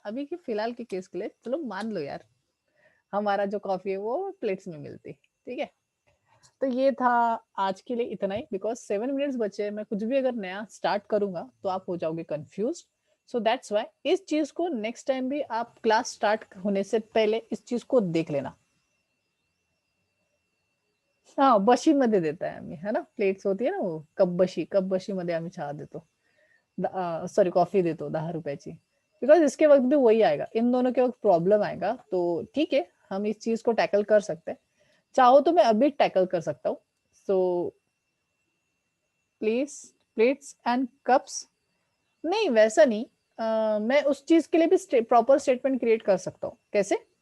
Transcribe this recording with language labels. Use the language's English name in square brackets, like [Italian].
[Hindi] अभी के फिलहाल के केस के लिए चलो मान लो यार, हमारा जो कॉफी है वो प्लेट्स में मिलती, ठीक है। तो ये था आज के लिए इतना ही, बिकॉज 7 मिनट्स बचे। मैं कुछ भी अगर नया स्टार्ट करूंगा तो आप हो जाओगे कंफ्यूज। [English] so that's why [Hindi] इस चीज को नेक्स्ट टाइम भी आप क्लास स्टार्ट होने से पहले इस चीज को देख लेना। [Marathi] हा, बशी मध्ये देताय आम्ही, [Hindi] है ना, प्लेट्स होती है ना वो, [Marathi] कप बशी मध्ये आम्ही चहा देतो, सॉरी कॉफी देतो 10 रुपयाची। [Hindi] बिकॉज इसके वक्त भी वही आएगा, इन दोनों के वक्त प्रॉब्लम आएगा। तो ठीक है, हम इस चीज को टैकल कर सकते हैं। चाहो तो मैं अभी टैकल कर सकता हूँ। [English] so please, plates and cups, [Hindi] नहीं वैसा नहीं। मैं उस चीज के लिए भी प्रॉपर स्टेटमेंट क्रिएट कर सकता हूँ। कैसे?